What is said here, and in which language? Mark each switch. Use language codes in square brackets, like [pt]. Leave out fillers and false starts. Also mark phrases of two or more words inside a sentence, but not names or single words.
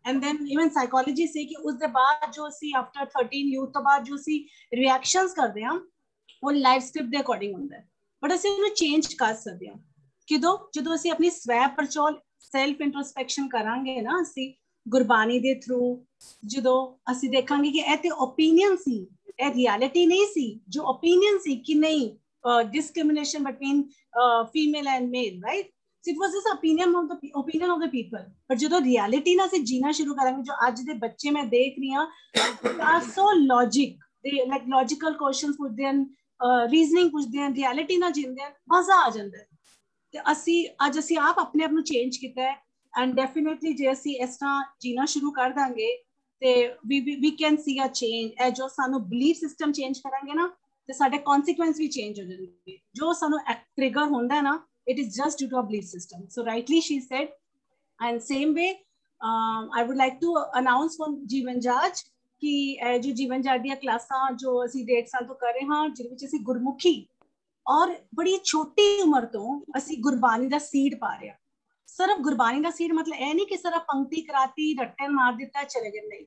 [en] and then even psychology say [pa] ਕਿ ਉਸ ਦੇ ਬਾਅਦ ਜੋ ਅਸੀਂ [en] after 13 youth [pa] ਤੋਂ ਬਾਅਦ ਜੋ ਅਸੀਂ ਰਿਐਕਸ਼ਨਸ ਕਰਦੇ ਹਾਂ ਉਹ [en] live script [pa] ਦੇ ਅਕੋਰਡਿੰਗ ਹੁੰਦਾ ਹੈ, ਬਟ ਅਸੀਂ ਉਹਨੂੰ ਚੇਂਜ ਕਰ ਸਕਦੇ ਹਾਂ ਕਿਦੋਂ, ਜਦੋਂ ਅਸੀਂ ਆਪਣੀ ਸਵੈ ਪਰਚੋਲ [en] self introspection [pa] ਕਰਾਂਗੇ ਨਾ, ਅਸੀਂ ਗੁਰਬਾਣੀ ਦੇ ਥਰੂ, ਜਦੋਂ ਅਸੀਂ ਦੇਖਾਂਗੇ ਕਿ ਇਹ ਤੇ ਓਪੀਨੀਅਨ ਸੀ, ਇਹ ਰਿਐਲਿਟੀ ਨਹੀਂ ਸੀ, ਜੋ ਓਪੀਨੀਅਨ ਸੀ ਕਿ ਨਹੀਂ [en] discrimination between female and male, right? So it was this opinion of the people. [pa] But ਜਦੋਂ reality ਨਾ ਅਸੀਂ ਜੀਣਾ ਸ਼ੁਰੂ ਕਰਾਂਗੇ, ਜੋ ਅੱਜ ਦੇ ਬੱਚੇ ਮੈਂ ਦੇਖ ਰਹੀ ਹਾਂ [en] are so logic, they like logical questions [pa] ਪੁੱਛਦੇ ਹਨ, ਰੀਜ਼ਨਿੰਗ ਪੁੱਛਦੇ ਹਨ, reality ਨਾ ਜੀਂਦੇ ਹਨ, ਮਜ਼ਾ ਆ ਜਾਂਦਾ ਹੈ। ਤੇ ਅੱਜ ਅਸੀਂ ਆਪਣੇ ਆਪ ਨੂੰ ਚੇਂਜ ਕੀਤਾ ਹੈ [en] and definitely [pa] ਜੇ ਅਸੀਂ ਇਸ ਤਰ੍ਹਾਂ ਜੀਣਾ ਸ਼ੁਰੂ ਕਰ ਦਾਂਗੇ ਤੇ [en] we can see a change। [pa] ਇਹ ਜੋ ਸਾਨੂੰ [en] belief system change [pa] ਕਰਾਂਗੇ ਨਾ ਤੇ ਸਾਡੇ consequence ਵੀ change ਹੋ ਜਾਣਗੇ। ਜੋ ਸਾਨੂੰ trigger ਹੁੰਦਾ ਹੈ ਨਾ, [en] it is just due to a belief system. So rightly she said, and same way I would like to announce from [pa] ਜੀਵਨ ਜਾਂਚ ਕਿ ਇਹ ਜੋ ਜੀਵਨ ਜਾਂਚ ਦੀਆਂ ਕਲਾਸਾਂ ਜੋ ਅਸੀਂ 1.5 ਸਾਲ ਤੋਂ ਕਰ ਰਹੇ ਹਾਂ, ਜਿਹਦੇ ਵਿੱਚ ਅਸੀਂ ਗੁਰਮੁਖੀ ਔਰ ਬੜੀ ਛੋਟੀ ਉਮਰ ਤੋਂ ਅਸੀਂ ਗੁਰਬਾਣੀ ਦਾ ਸੀਡ ਪਾ ਰਹੇ ਹਾਂ। ਸਿਰਫ ਗੁਰਬਾਣੀ ਦਾ ਸੀਡ ਮਤਲਬ ਇਹ ਨਹੀਂ ਕਿ ਸਿਰਫ ਪੰਕਤੀ ਕਰਾਤੀ, ਰੱਟੇ ਮਾਰ ਦਿੱਤਾ, ਚਲੇ ਗਏ, ਨਹੀਂ।